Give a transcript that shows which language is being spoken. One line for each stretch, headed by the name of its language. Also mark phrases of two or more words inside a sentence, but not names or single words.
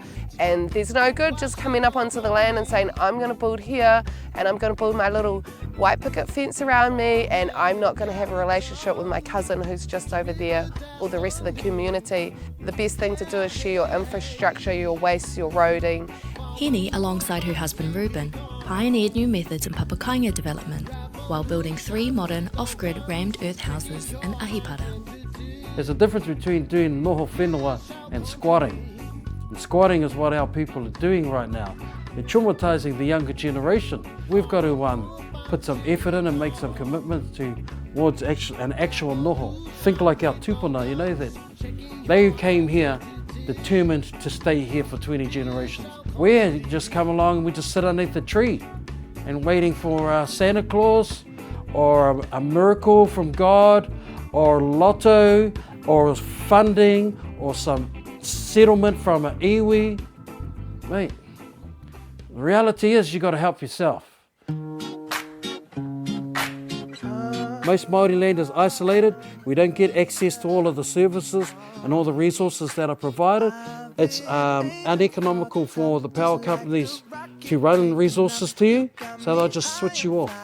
English: And there's no good just coming up onto the land and saying, I'm going to build here and I'm going to build my little white picket fence around me and I'm not going to have a relationship with my cousin who's just over there or the rest of the community. The best thing to do is share your infrastructure, your waste, your roading. Heni, alongside her husband Reuben, pioneered new methods in Papakainga development while building 3 modern off-grid rammed earth houses in Ahipara. There's a difference between doing
Māori: noho whenua
English: and squatting. And squatting is what our people are doing right now. They're traumatising the younger generation. We've got to put some effort in and make some commitments towards an actual noho. Think like our tupuna, you know that. They came here determined to stay here for 20 generations. We just come along and we just sit underneath the tree and waiting for Santa Claus or a miracle from God or lotto or funding or some settlement from an iwi. Mate, the reality is you got to help yourself. Most Māori land is isolated. We don't get access to all of the services and all the resources that are provided. It's uneconomical for the power companies to run resources to you, so they'll just switch you off.